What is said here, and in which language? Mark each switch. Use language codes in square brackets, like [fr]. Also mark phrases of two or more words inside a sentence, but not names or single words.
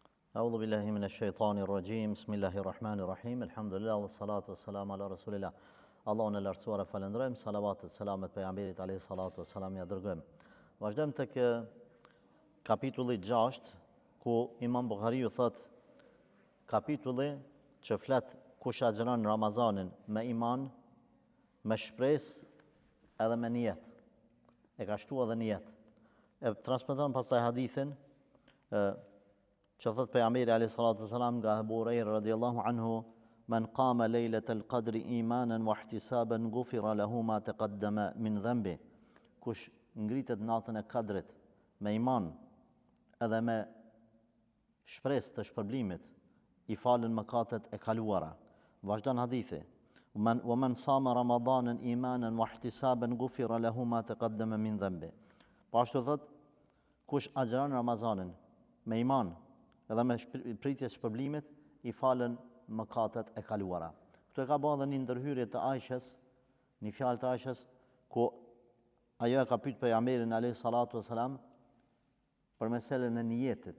[ar] أعوذ بالله من الشيطان الرجيم بسم الله الرحمن الرحيم الحمد لله والصلاة والسلام على رسول الله [sq] Allahun e lartësuar e falenderojmë, salavatet, selamet pejgamberit [ar] عليه الصلاة والسلام [sq] ja dërgojmë. Vazhdojmë tek kapitulli 6, ku Imam Buhariu thot kapitulli që flet kush agjeron Ramazanin me iman, me shpresë edhe me nijet. E ka shtuar edhe nijet. E transmeton pastaj hadithin që thot pejgamberi [ar] عليه الصلاة والسلام [sq] nga Abu Huraira [ar] رضي الله عنه من قام ليلة القدر إيمانا واحتسابا غفر له ما تقدم من ذنبه [sq] kush ngritet natën e kadrit me iman edhe me shpresë të shpërblimit i falen mëkatet e kaluara. Vazhdon hadithi. [ar] ومن صام رمضانا إيمانا واحتسابا غفر له ما تقدم من ذنبه. [sq] Po ashtu thot kush agjeron Ramazanin me iman edhe me pritje shpërblimit i falen mëkatet e kaluara. Këtu e ka bërë një ndërhyrje të Aishës, një fjalë të Aishës, ku ajo e ka pyet pejgamberin [ar] عليه الصلاة والسلام [sq] për meselën e niyetit.